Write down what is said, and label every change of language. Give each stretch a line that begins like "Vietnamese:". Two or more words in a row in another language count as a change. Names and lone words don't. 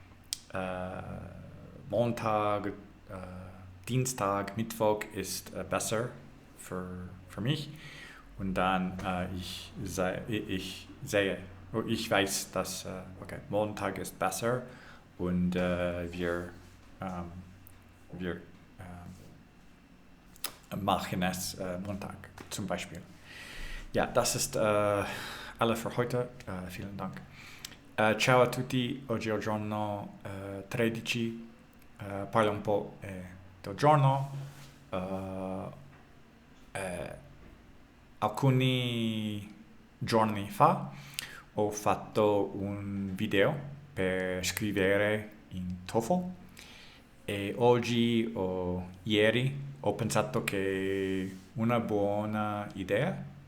German: Montag, Dienstag, Mittwoch ist besser für mich und dann ich weiß, dass okay, Montag ist besser und wir machen es Montag zum Beispiel. Ja, das ist alle für heute. Vielen Dank.
Italian: Ciao a tutti, oggi è il giorno 13, parlo un po' del giorno. Alcuni giorni fa ho fatto un video per scrivere in TOEFL e oggi o ieri ho pensato che una buona idea